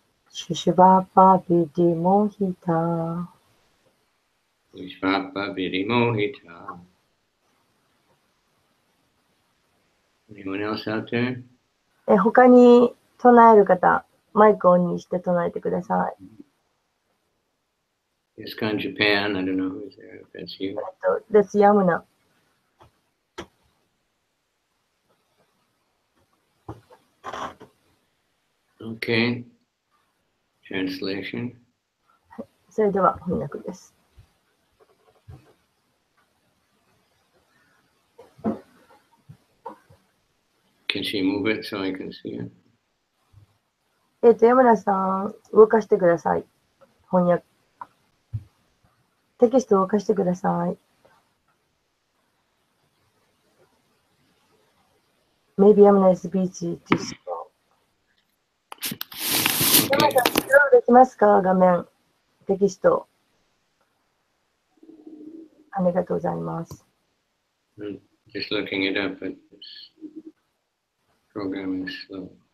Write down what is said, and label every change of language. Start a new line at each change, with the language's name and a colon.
Sanskrit: シュシュバーパビディモヒタ。 Vishvapa Vidimohita.
English: Anyone else out there?
Japanese: 他に唱える方、マイクオンにして唱えてください。
English: ISKCON Japan, I don't know who's there, if that's you.
Japanese: ですヤムナ。
English: Okay. Translation.
Japanese: それでは翻訳です。
English: Can she move it so I can see it?
Japanese: ヤムナさん、動かしてください。翻訳。テキストを動かしてください。
English: Maybe Yamuna is busy to slow.
Japanese: ヤムナさん、スローできますか？画面。テキスト。ありがとうございます。
English: I'm just looking it up, but this program is slow.